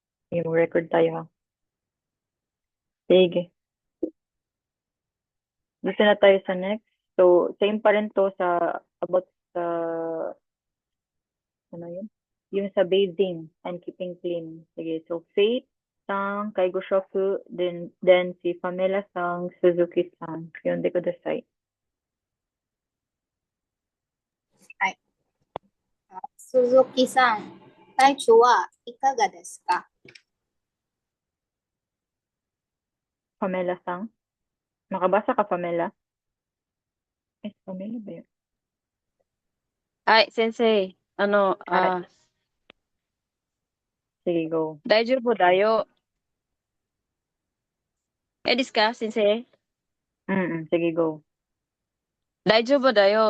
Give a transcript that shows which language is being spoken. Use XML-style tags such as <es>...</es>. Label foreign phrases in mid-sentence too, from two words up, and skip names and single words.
<tl>Sige, mag-record tayo ha. Sige. Dito na tayo sa next. So, same pa rin to sa about sa ano yun? Yung sa</tl> <en>bathing and keeping clean.</en> <tl>Sige, so Faith sang Kaigo Shoku, then si Pamela sang Suzuki sang. Yun, di ko decide.</tl> <ja>はい。鈴木さん、体調はいかがですか？</ja> <tl>Pamela sang. Makabasa ka, Pamela? Pamela ba yun?</tl> <ja>はい、先生。</ja> <tl>Ah, sige, go.</tl> <ja>大丈夫だよ。ですか、先生。</ja> <tl>Sige, go.</tl> <ja>大丈夫だよ。</ja>